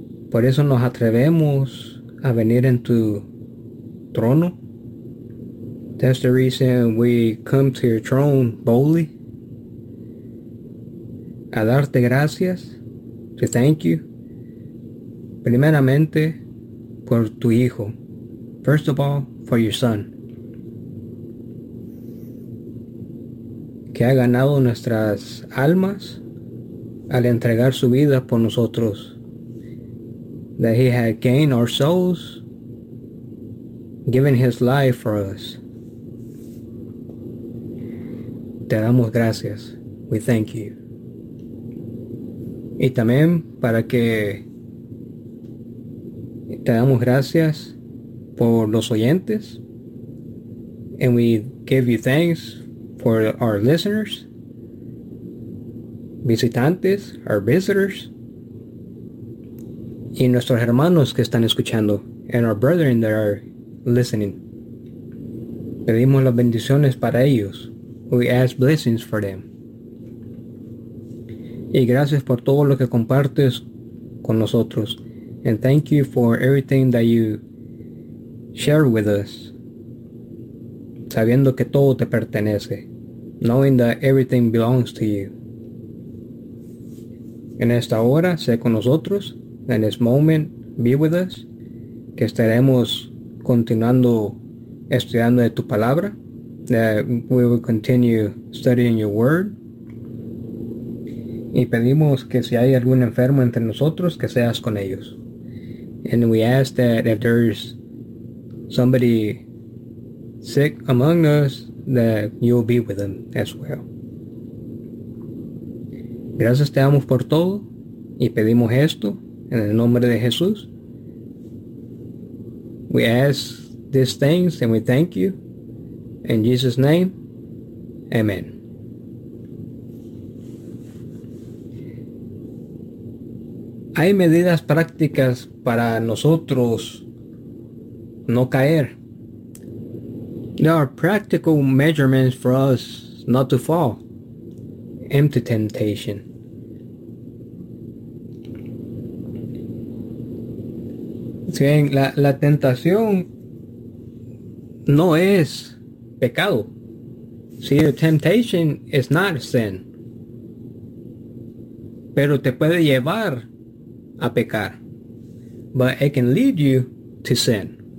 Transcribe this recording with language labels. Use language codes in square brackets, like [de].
[es] Por eso nos atrevemos a venir en tu trono. [en] That's the reason we come to your throne boldly. [es] A darte gracias, [en] to thank you. [es] Primeramente, por tu Hijo. [en] First of all, for your Son. [es] Que ha ganado nuestras almas al entregar su vida por nosotros. [en] That he had gained our souls, given his life for us. [es] Te damos gracias. [en] We thank you. [es] Y también para que te damos gracias por los oyentes. [en] And we give you thanks for our listeners, visitantes, our visitors. [es] Y nuestros hermanos que están escuchando. [en] And our brethren that are listening. [es] Pedimos las bendiciones para ellos. [en] We ask blessings for them. [es] Y gracias por todo lo que compartes con nosotros. [en] And thank you for everything that you share with us. [es] Sabiendo que todo te pertenece. [en] Knowing that everything belongs to you. [es] En esta hora, sé con nosotros. [en] In this moment, be with us, [es] que estaremos continuando estudiando de tu palabra, [en] that we will continue studying your word, [es] y pedimos que si hay algún enfermo entre nosotros, que seas con ellos. [en] And we ask that if there's somebody sick among us, that you'll be with them as well. [es] Gracias te damos por todo, y pedimos esto. [en] In the name of Jesus, we ask these things and we thank you. In Jesus' name, amen. [es] Hay medidas prácticas para nosotros no caer. [en] There are practical measurements for us not to fall into temptation. [es] Bien, la tentación no es pecado. [en] See, the temptation is not sin. [es] Pero te puede llevar a pecar. [en] But it can lead you to sin.